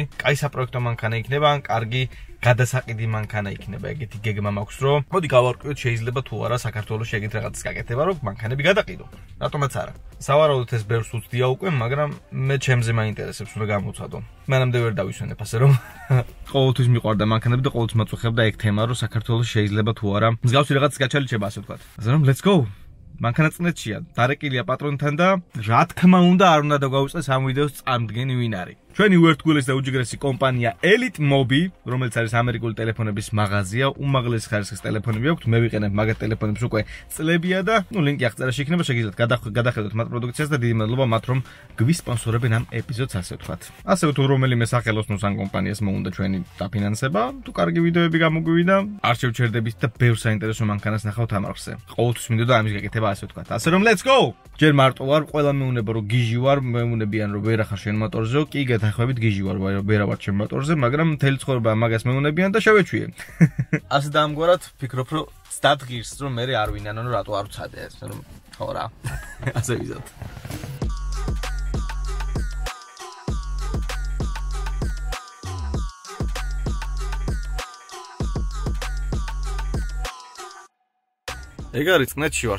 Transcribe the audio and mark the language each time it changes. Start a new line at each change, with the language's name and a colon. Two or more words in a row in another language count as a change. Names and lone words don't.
Georgian: კაი საპროექტო მანქანა იქნება, ან კარგი გადასაყიდი მანქანა იქნება, ეგეთი გეგმა მაქვს, რომ მოდი გავარკვიოთ, შეიძლება თუ არა საქართველოში ეგეთ რაღაცას გაკეთება, რომ მანქანები გადაყიდო. რატომაც არა. სავარაუდოდ ეს ბევრს უცდია უკვე, მაგრამ მე ჩემზე მაინტერესებს, უნდა გამოვცადო. მანამდე ვერ დავისვენებ, ასე რომ ყოველთვის მიყვარდა მანქანები და ყოველთვის მაწუხებდა ეგ თემა, რომ საქართველოში შეიძლება თუ არა მსგავსი რაღაცას გაჩალიჩება, ასე ვთქვათ. ასე რომ
English: let's go.
Georgian: მანქანა წნეთშია, დარეკილია პატრონთან და რა თქმა უნდა არ უნდა დაგვაუწყდეს ამ ვიდეოს წარმდგენი ვინ არის. ჩვენი უერთგულესი და უჯგრესი კომპანია Elite Mobi, რომელიც არის ამერიკული ტელეფონების მაღაზია, უმაღლესი ხარისხის ტელეფონები აქვს, მე ვიყენებ მაგათ ტელეფონებს უკვე წლებია და, ლინკი აღწერაში იქნება, შეგიძლიათ გადახედოთ მათ პროდუქციას და დიდი მადლობა მათ, რომ გვისპონსორებენ ამ ეპიზოდს, ასე ვთქვათ. ასე თუ რომელიმე სახელოსნოს ან კომპანიას მოუნდა ჩვენი დაფინანსება, თუ კარგი ვიდეოები გამოგვივიდა, არ შევჩერდებით და ბევრ საინტერესო მანქანას ნახავთ ამ არხზე. ყოველთვის მინდოდა ამის გაკეთება, ასე ვთქვათ. ასე რომ
English: let's go.
Georgian: ჯერ მარტო ვარ, ყველა მეუნება რომ გიჟი ვარ, მეუნებიან რომ ვერ ახარ შენ მოტორზე, კი გეთანხმებით გიჟი ვარ, ვერ ვარ შენ მოტორზე, მაგრამ მთელი ცხოვრება მაგას მეუნებიან და შევეჩვიე. ასე დაამგვარად ფიქრობ, რომ სტად ღირს, რომ მე არ ვინანო, რატო არ ვცადე ეს, რომ ხო რა. ასე ვიზოთ. ეგ არის წნეთში ვართ.